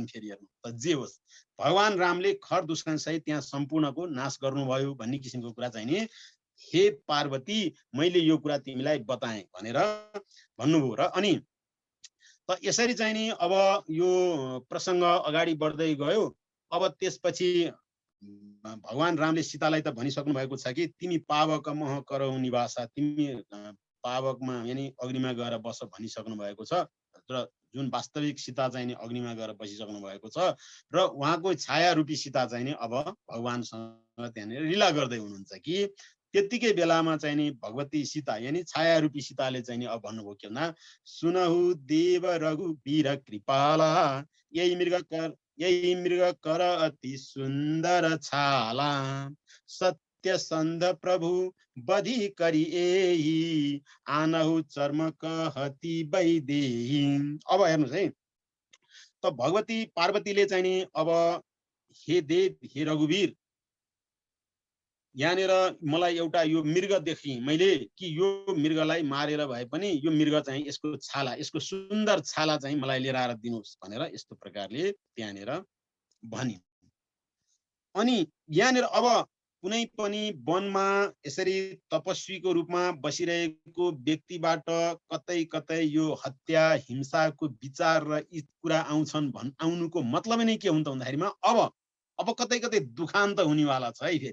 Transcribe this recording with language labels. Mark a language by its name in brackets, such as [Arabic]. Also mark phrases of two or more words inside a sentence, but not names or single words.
[Nepali] फेरि हेर्नु त, जे होस् भगवान रामले खरदूषण सहित त्यहाँ सम्पूर्णको नाश गर्नुभयो भन्ने किसिमको कुरा चाहिँ नि, हे पार्वती मैले यो कुरा तिमीलाई बताएँ भनेर भन्नुभयो। र अनि त यसरी चाहिँ नि अब यो प्रसङ्ग अगाडि बढ्दै गयो। अब त्यसपछि भगवान रामले सीतालाई त भनिसक्नु भएको छ कि तिमी [Awadhi] पावक मह करौ निवासा, [Nepali] तिमी पावकमा यानी अग्निमा गएर बस भनिसक्नु भएको छ। र जुन वास्तविक सीता चाहिँ नि अग्निमा गएर बसिसक्नु भएको छ र उहाँको छाया रूपी सीता चाहिँ नि अब भगवानसँग त्यहाँनिर लीला गर्दै हुनुहुन्छ कि त्यतिकै बेलामा चाहिँ नि भगवती सीता यानी छाया रूपी सीताले चाहिँ नि अब भन्नुभयो के भन्दा, [Awadhi] सुनहु देव रघुवीर कृपाला, यही मृग कर अति सुन्दर छाला, सत्य संध प्रभु बधि करी एही, आनहु चर्म कहती वैदेही। [Nepali] अब हेर्नुहोस् है, त भगवती पार्वतीले चाहिँ नि अब हे देव हे रघुवीर, यहाँनिर मलाई एउटा यो मृग देखेँ मैले कि यो मृगलाई मारेर भए पनि यो मृग चाहिँ यसको छाला, यसको सुन्दर छाला चाहिँ मलाई लिएर आएर दिनुहोस् भनेर यस्तो प्रकारले त्यहाँनिर भनिन्। अनि यहाँनिर अब कुनै पनि वनमा यसरी तपस्वीको रूपमा बसिरहेको व्यक्तिबाट कतै कतै यो हत्या हिंसाको विचार र यी कुरा आउनुको मतलब नै के हुन्छ भन्दाखेरिमा अब कतै कतै दुखान्त हुनेवाला छ है।